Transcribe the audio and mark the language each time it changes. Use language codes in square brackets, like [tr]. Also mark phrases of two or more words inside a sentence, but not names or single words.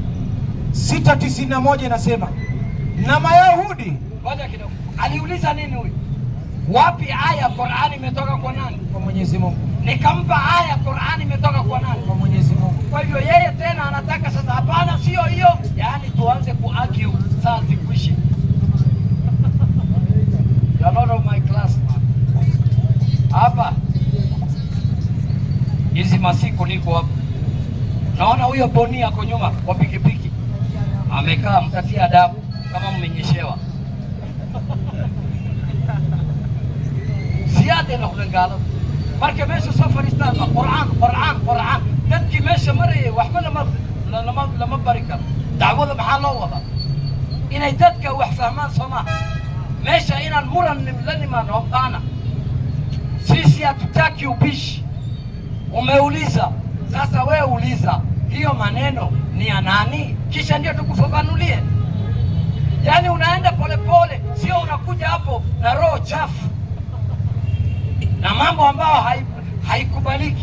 [sw] 691 inasema na Mayahudi. Ngoja kidogo. Aliuliza nini huyu? Wapi aya Qur'ani imetoka kwa nani? Kwa Mwenyezi Mungu. Nikampa aya Qur'ani imetoka kwa nani? Kwa Mwenyezi Mungu. Kwa hivyo yeye tena anataka sasa, hapana, sio hiyo. Yaani tuanze kuargue saa zikuishi. [en] You are not of my class. [sw] Hapa hizi masiku niko hapa, naona huyo boni ako nyuma kwa pikipiki amekaa, mtatia adabu. kama mmenyeshewa. Siyaada ina kulengalo. [so] Marka meesha soo fariistaan Qur'aan. Dadkii meesha marayay waxba lama bari karo. Dacwada maxaa loo wadaa? Inay dadka wax fahmaan Soomaa. Meesha inaan muran la nimaano hapana. [sw] Sisi hatutaki ubishi. Umeuliza, sasa wewe uliza, hiyo maneno ni ya nani? Kisha ndio tukufafanulie. Yaani unaenda polepole, sio unakuja hapo na roho chafu na mambo ambayo haikubaliki.